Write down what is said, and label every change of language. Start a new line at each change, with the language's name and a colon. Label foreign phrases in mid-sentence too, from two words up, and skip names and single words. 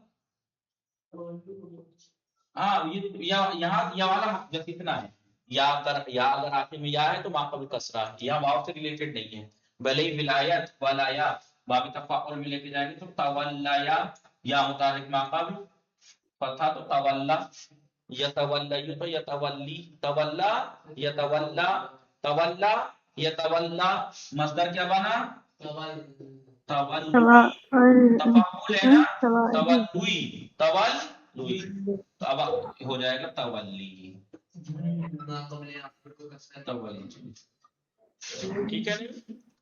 Urdu: ہاں یہاں یا والا جب کتنا ہے یا اگر آخر میں یا ہے تو ماقبل کسرہ ہے، یا واو سے ریلیٹڈ نہیں ہے. بھلے ہی ولایت ولایا باب تفاعل میں لے کے جائیں گے تو تولایا یا متحرک ماقبل فتح تو
Arabic: تولا یتولی
Urdu: تو
Arabic: یتولی تولا یتولا تولا یتولا.
Urdu: مصدر کیا بنا؟ تولوی. تفاعل ہے نا، تولوی تولوی تو اب ہو جائے گا تولی. تولی ٹھیک ہے نا؟